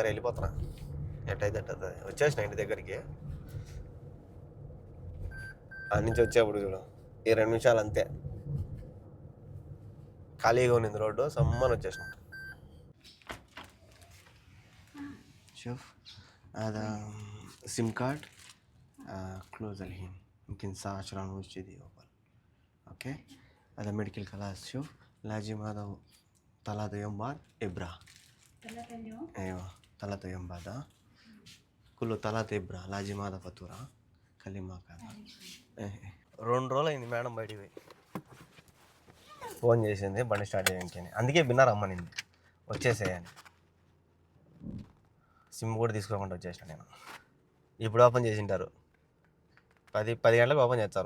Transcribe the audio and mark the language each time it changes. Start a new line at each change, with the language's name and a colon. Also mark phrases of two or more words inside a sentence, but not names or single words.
Telugu: వెళ్ళిపోతున్నా ఎట్టయితే వచ్చేసిన ఇంటి దగ్గరికి. అన్ని నుంచి వచ్చేప్పుడు చూడు ఈ 2 నిమిషాలు అంతే, ఖాళీగా ఉన్నింది రోడ్డు. సమ్మని వచ్చేసిన. అది
English: sim card close
Arabic: الحين يمكن ساعة 10 ونص كذي أول. أوكي هذا
English: medical class.
Arabic: شوف لازم هذا 3 يوم بعد إبرة. 3 يوم؟ أيوة 3 يوم بعد. كله 3 إبرة لازم هذا فاتورة. كلمة هذا
Telugu: 2 రోజులు అయింది మేడం బయటికి పోయి. ఫోన్ చేసింది బండి స్టార్ట్ చేయడానికి. అందుకే బిన్నర్ అమ్మనింది వచ్చేసేయని. సిమ్ కూడా తీసుకోకుండా వచ్చేసిన నేను. ఇప్పుడు ఓపెన్ చేసింటారు, 10 గంటలకు ఓపెన్ చేస్తారు.